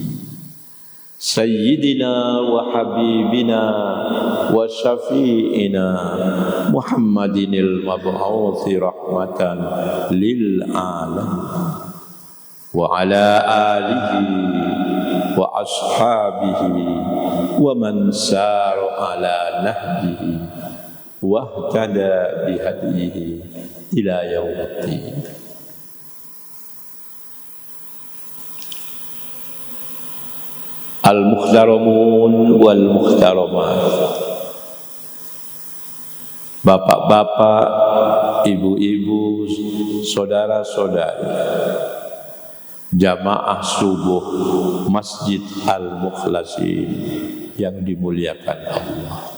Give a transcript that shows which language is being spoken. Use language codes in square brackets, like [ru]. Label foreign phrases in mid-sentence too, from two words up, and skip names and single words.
[ar] سيدنا وحبيبنا وشفيعنا محمد المبعوث رحمة للعالمين وعلى آله وأصحابه ومن سار على نهجه واهتدى بهديه إلى يوم الدين. المحترمون والمحترمات, [id] bapak-bapak, ibu-ibu, saudara-saudari, jamaah subuh Masjid Al-Mukhlasin yang dimuliakan Allah.